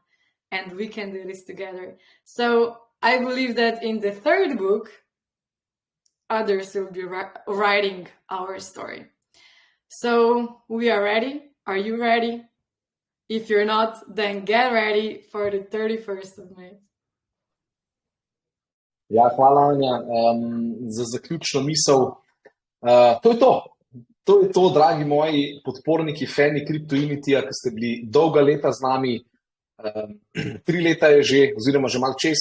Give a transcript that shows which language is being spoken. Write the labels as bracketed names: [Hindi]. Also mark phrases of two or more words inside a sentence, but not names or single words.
[English] And we can do this together. So I believe that in the third book, others will be writing our story. So we are ready. Are you ready? If you're not, then get ready for the 31st of May. [Slovenian] Ja, hvala, Anja, za zaključno misel. To je to. To je to, dragi moji podporniki, fani Crypto Unityja, ki ste bili dolga leta z nami. 3 leta je že, oziroma že malo čez.